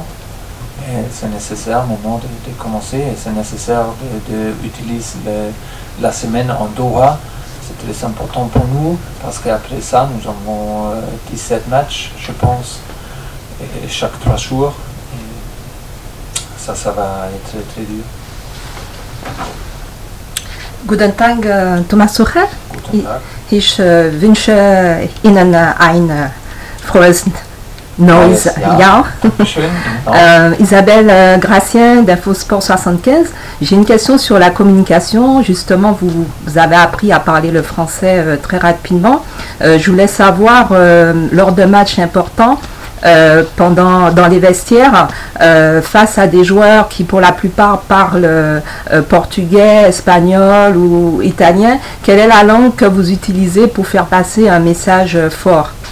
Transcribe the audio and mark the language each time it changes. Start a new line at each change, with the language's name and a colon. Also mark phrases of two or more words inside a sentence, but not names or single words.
French: Et c'est nécessaire maintenant de commencer et c'est nécessaire d'utiliser la semaine en Doha. C'est très important pour nous parce qu'après ça, nous avons 17 matchs, je pense, et chaque 3 jours. Et ça va être très dur.
German: Guten Tag, Thomas Tuchel. Guten Tag. Ich wünsche Ihnen ein frohes neues Jahr.
French: Isabelle Gracien d'Infosport 75. J'ai une question sur la communication. Justement, vous avez appris à parler le français très rapidement. Je voulais savoir, lors de matchs importants, dans les vestiaires, face à des joueurs qui pour la plupart parlent portugais, espagnol ou italien, quelle est la langue que vous utilisez pour faire passer un message fort?